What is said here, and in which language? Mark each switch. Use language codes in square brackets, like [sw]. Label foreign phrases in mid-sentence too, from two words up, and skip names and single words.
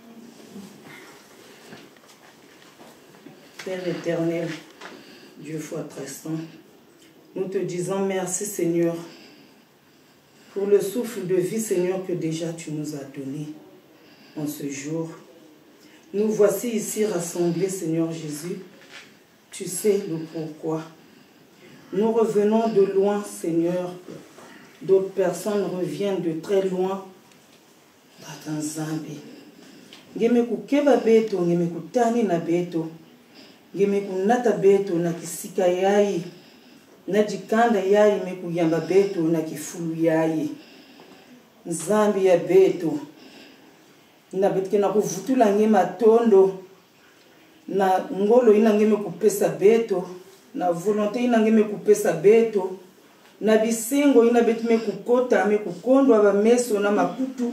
[fr] Père éternel, Dieu foi très saint, nous te disons merci Seigneur pour le souffle de vie Seigneur que déjà tu nous as donné en ce jour. Nous voici ici rassemblés Seigneur Jésus, tu sais le pourquoi. Nous revenons de loin Seigneur, d'autres personnes reviennent de très loin. [ktu] Tata Nzambe, ngeme kukeba beto, ngeme kutani na beto, ngeme kunata beto na kisika yayi, na jikanda yayi me kuyamba beto na kifulu yayi. Nzambe ya beto, na betke na kuvutula ngema tondo, na ngolo ina ngeme kupesa beto, na volonté ina ngeme kupesa beto, na bisengo ina betme kukota me kukondwa ba meso na makutu.